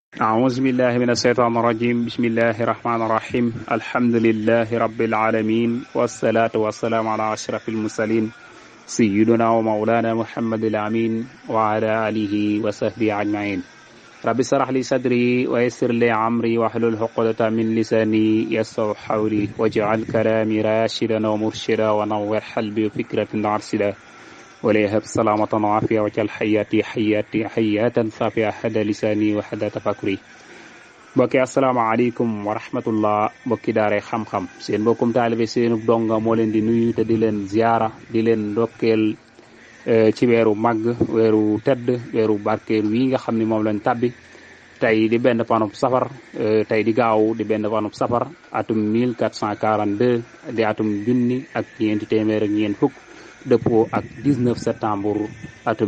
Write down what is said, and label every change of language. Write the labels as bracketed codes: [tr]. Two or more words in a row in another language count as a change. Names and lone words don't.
[ar] أعوذ بالله من الشيطان الرجيم بسم الله الرحمن الرحيم الحمد لله رب العالمين والصلاة والسلام على أشرف المرسلين سيدنا ومولانا محمد الأمين وعلى آله وصحبه أجمعين رب اشرح لي صدري ويسر لي أمري واحلل عقدة من لساني يفقهوا قولي واجعل كلامي راشدا ومرشدا ونور قلبي وفكرة أرشدا وليهب سلامة وعافية وجل حياتي حياة صافية حدا لساني وحدا تفكري [wo] mbokki [ar] السلام عليكم ورحمة الله [wo] mbokki daare xam-xam seen mbokkum taalibe seenu donga moo leen di nuyu te di leen ziyaara di leen ndokkeel ci weeru màgg weeru tedd weeru barkeelu wi nga xam ne moom lañ tabbi tey di benn panub safar tey di gaaw di benn panub safar atum 1442 di atum junni ak ñeenti téeméer ak ñeent fukk dëppoo ak 19 septembre atum